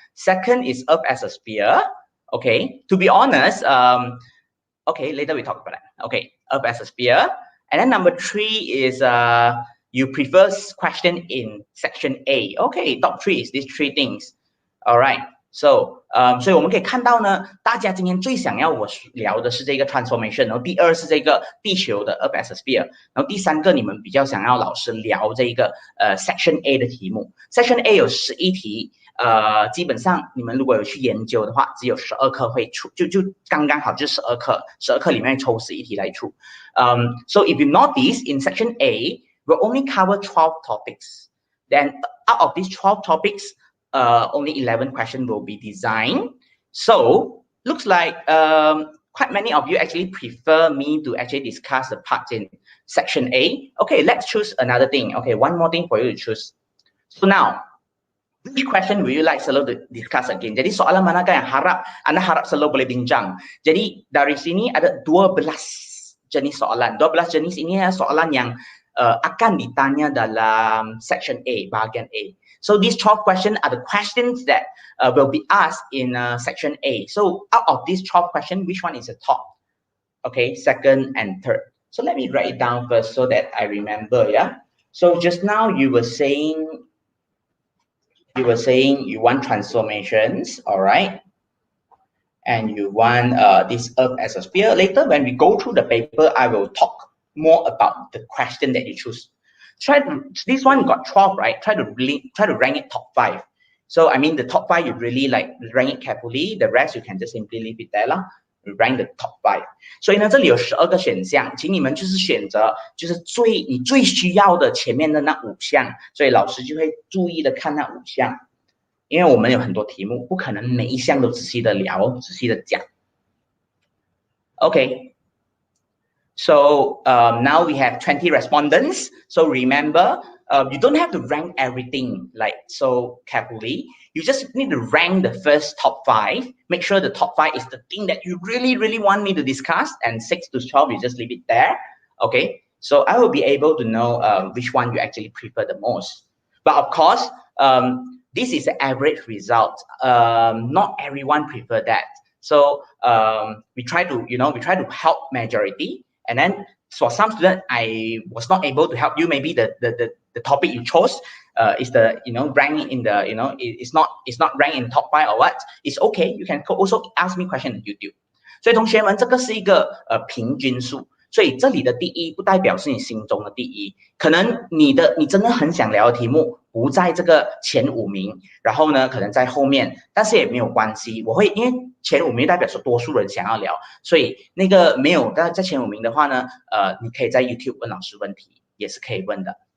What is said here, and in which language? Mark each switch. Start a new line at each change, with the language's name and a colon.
English: Second is Earth as a sphere. Okay. To be honest, okay. Later we talk about that. Okay. Earth as a sphere. And then number 3 is you prefer question in section A. Okay, top 3 is these 3 things. All right.
Chinese: So, 所以我们可以看到呢，大家今天最想要我聊的是这个 transformation， 然后第2是这个地球的
English: Earth as a sphere，
Chinese: 然后第3个你们比较想要老师聊这个section A 的题目。 section A 有11题。基本上你们如果有去研究的话，只有12课会出，就刚刚好就12课，12课里面抽11题来出。
English: So if you notice in section A, we'll only cover 12 topics. Then out of these 12 topics, only 11 questions will be designed. So looks like quite many of you actually prefer me to actually discuss the parts in section A. Okay, let's choose another thing. Okay, one more thing for you to choose. So now, which question will you like selalu to discuss again?
Malay: Jadi soalan manakah yang Anda harap selalu boleh bincang? Jadi dari sini ada 12 jenis soalan. 12 jenis ini adalah soalan yang akan ditanya dalam section A, bahagian A.
English: So these 12 questions are the questions that will be asked in section A. So out of these 12 questions, which one is the top? Okay, second and third. So let me write it down first so that I remember, yeah? So just now you were saying you want transformations, all right? And you want this Earth as a sphere. Later, when we go through the paper, I will talk more about the question that you choose. This one got 12, right? Try to rank it top 5. So I mean the top 5 you really like rank it carefully. The rest you can just simply leave it there lah. Rank the top 5.
Chinese: 所以呢，这里有12个选项，请你们就是选择就是你最需要的前面的那5项，所以老师就会注意的看那5项，因为我们有很多题目，不可能每一项都仔细的聊，仔细的讲。
English: Okay. So now we have 20 respondents. So remember, you don't have to rank everything like so carefully. You just need to rank the first top 5. Make sure the top 5 is the thing that you really want me to discuss. And 6 to 12, you just leave it there. Okay. So I will be able to know which one you actually prefer the most. But of course, this is the average result. Not everyone prefer that. So we try to help majority. And then for some students, I was not able to help you. Maybe the topic you chose is the ranking in the it's not ranked in top 5 or what. It's okay. You can also ask me question on YouTube.
Chinese: 所以同学们，这个是一个平均数。所以这里的第一不代表是你心中的第一，可能你真的很想聊的题目不在这个前5名，然后呢可能在后面，但是也没有关系，我会因为前5名代表说多数人想要聊，所以那个没有在前5名的话呢，你可以在 YouTube 问老师问题，也是可以问的。